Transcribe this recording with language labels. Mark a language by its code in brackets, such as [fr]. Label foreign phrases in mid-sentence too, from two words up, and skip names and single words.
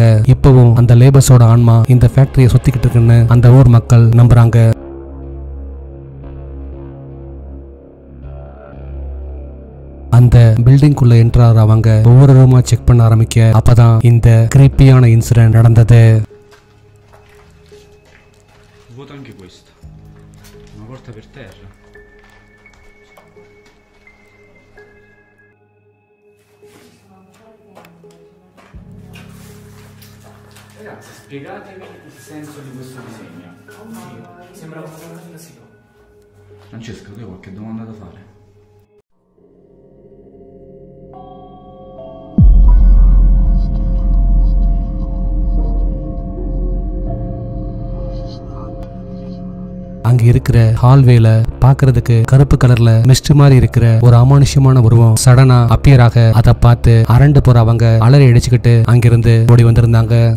[ta] இப்பவும் அந்த லேபர்ஸோட ஆன்மா இந்த ஃபேக்டரியை சுத்திக்கிட்டு இருக்குன்னு அந்த ஊர் மக்கள் நம்புறாங்க. அந்த பில்டிங்குள்ள என்ட்ரார் அவங்க ஒவ்வொரு ரூமா செக் பண்ண ஆரம்பிக்க அப்பதான் இந்த [en] creepy incident [ta] நடந்தது. [it] Vuota anche questa. Una porta per terra. Ragazzi, spiegatemi il senso di questo disegno. Sembra una fantasia. Francesco, tu hai qualche domanda da fare? [ta] அங்க இருக்கிற ஹால்வேல பாக்குறதுக்கு கருப்பு [en] colour mist [ta] மாதிரி இருக்கிற ஒரு அமானுஷ்யமான உருவம் [en] sudden appear [ta] ஆக அதை பார்த்து அரண்டு போற அவங்க அலறி அடிச்சுக்கிட்டு அங்கிருந்து ஓடி வந்திருந்தாங்க.